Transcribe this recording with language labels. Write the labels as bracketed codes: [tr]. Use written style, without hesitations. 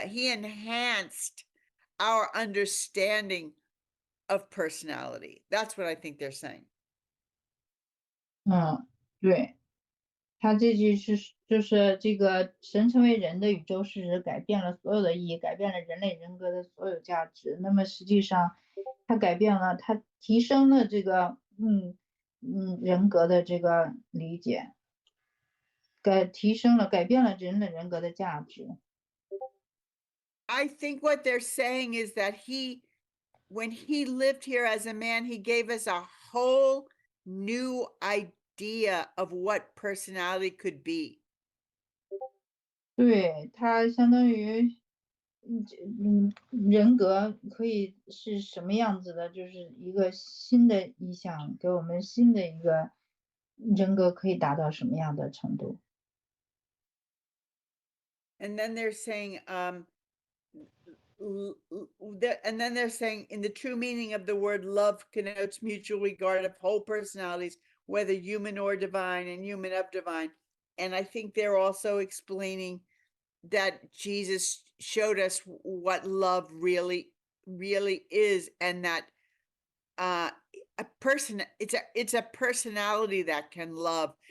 [en] He enhanced our understanding of personality. That's what I think they're saying. [zh] 对，他这句就是这个神成为人的宇宙事实改变了所有的意义，改变了人类人格的所有价值。那么实际上，他改变了，他提升了这个人格的这个理解，改变了人的人格的价值。 [en] I think what they're saying is that when he lived here as a man, he gave us a whole new idea of what personality could be. [zh] 对，他相当于，人格可以是什么样子的，就是一个新的意象，给我们新的一个人格可以达到什么样的程度。 [en] And then they're saying, and then they're saying, in the true meaning of the word love connotes mutual regard of whole personalities, whether human or divine, and human of divine. And I think they're also explaining that Jesus showed us what love really is, and that a person, it's a personality that can love.